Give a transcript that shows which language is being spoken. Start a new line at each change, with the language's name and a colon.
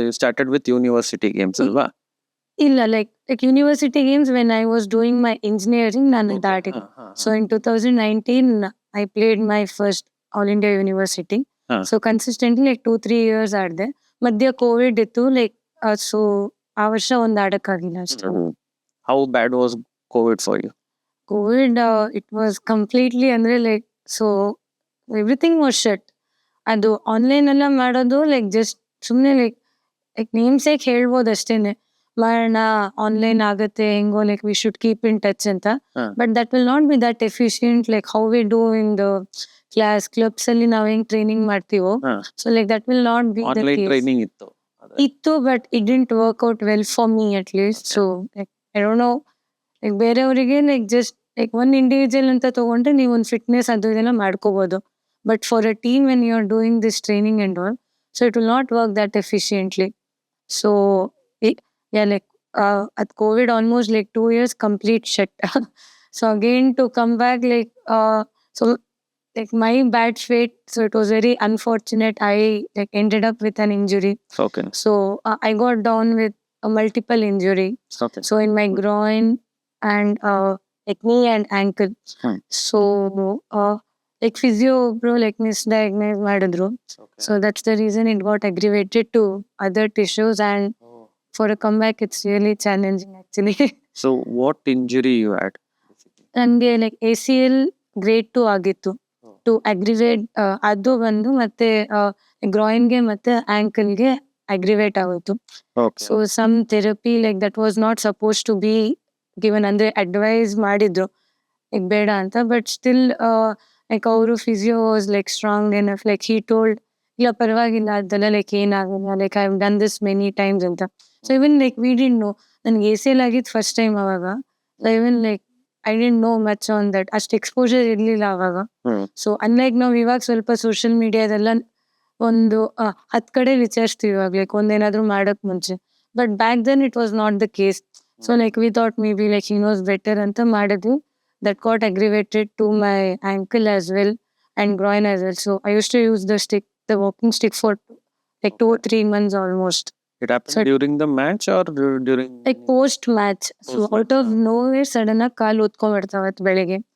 English: You started with university games ಅಲ್ವಾ? ಇಲ್ಲ, like university games when I was doing my engineering
Kannada: ನಾನು ದಾಟಿದೆ.
English: So in 2019 I played my first All India University. So consistently like 2-3 years
Kannada: ಆಡ್ದೆ. ಮಧ್ಯ Covid ಇತ್ತು like so ಆ ವರ್ಷ ಒಂದ್ ಆಡಕ್ಕಾಗಿಲ್ಲ ಅಷ್ಟು.
English: How bad was Covid for you? Covid it was completely ಅಂದ್ರೆ like so everything was shut.
Kannada: ಅದು online ಎಲ್ಲ ಮಾಡೋದು ಲೈಕ್ ಜಸ್ಟ್ ಸುಮ್ಮನೆ ಲೈಕ್ ನೇಮ್ಸೇಕ್ ಹೇಳ್ಬೋದು ಅಷ್ಟೇನೆ, ಮಾಡೋಣ ಆನ್ಲೈನ್ ಆಗತ್ತೆ ಹೆಂಗೋ
English: like we should keep in touch
Kannada: ಅಂತ.
English: but that will not be that efficient like how we do in the class clubs
Kannada: ಅಲ್ಲಿ ನಾವ್ ಹೆಂಗ್ ಟ್ರೈನಿಂಗ್ ಮಾಡ್ತೀವೋ.
English: So like that will not be the case. Training ಇತ್ತು but it didn't work out well for me at least. So like I don't know like
Kannada: ಬೇರೆಯವರಿಗೆ
English: like just like one individual
Kannada: ಅಂತ ತಗೊಂಡ್ರೆ ನೀವು ಒಂದು fitness ಅದು ಇದೆಲ್ಲ ಮಾಡ್ಕೋಬಹುದು.
English: But for a team when you are doing this training and all, so it will not work that efficiently. So yeah, like at COVID almost like 2 years complete shut. So again to come back like so like my bad fate, so it was very unfortunate. I like ended up with an injury. So I got down with a multiple injury. So in my groin and like knee and ankle. So like physio bro like misdiagnosed
Kannada: ಮಾಡಿದ್ರು.
English: So that's the reason it got aggravated to other tissues, and for a comeback it's really challenging actually. So what injury you had?
Kannada: ನನಗೆ like ACL grade 2 ಆಗಿತ್ತು. To aggravate ಅದು ಬಂದು ಮತ್ತೆ ಗ್ರಾಯಿನ್ಗೆ ಮತ್ತೆ ಆಂಕಲ್ಗೆ aggravate ಆಗೋಯ್ತು.
English: so some therapy like that was not suppose to be given,
Kannada: ಅಂದ್ರೆ advice ಮಾಡಿದ್ರು ಈಗ ಬೇಡ ಅಂತ.
English: but still like ಅವರು physio was like strong enough, like he told
Kannada: ಇಲ್ಲ ಪರವಾಗಿಲ್ಲ ಅದೆಲ್ಲ ಲೈಕ್ ಏನಾಗಲ್ಲ
English: Like I have done this many times ಅಂತ. So even like we didn't know,
Kannada: ನನ್ಗೆ ACL ಆಗಿದ್ದು ಫಸ್ಟ್ ಟೈಮ್ ಅವಾಗ.
English: so even like I didn't know much on that,
Kannada: ಅಷ್ಟು exposure ಇರ್ಲಿಲ್ಲ ಅವಾಗ. ಸೊ ಅನ್ಲೈಕ್ ನಾವು ಇವಾಗ ಸ್ವಲ್ಪ ಸೋಷಿಯಲ್ ಮೀಡಿಯಾದೆಲ್ಲ ಒಂದು 10 ಕಡೆ ವಿಚಾರಿಸ್ತೀವಿ ಇವಾಗ ಲೈಕ್ ಒಂದೇನಾದ್ರೂ ಮಾಡಕ್ ಮುಂಚೆ.
English: But back then it was not the case. So like we thought maybe like he knows better
Kannada: ಅಂತ ಮಾಡಿದ್ವಿ.
English: That got aggravated to my ankle as well and groin as well. So I used to use the walking stick for like 2 or 3 months almost. It happened So during the match or during? Like post match. So out of nowhere sudden
Kannada: ಆಗಿ ಕಾಲು ಉತ್ಕೊಂಡ್ಬಿಡ್ತಾವತ್ ಬೆಳಿಗ್ಗೆ.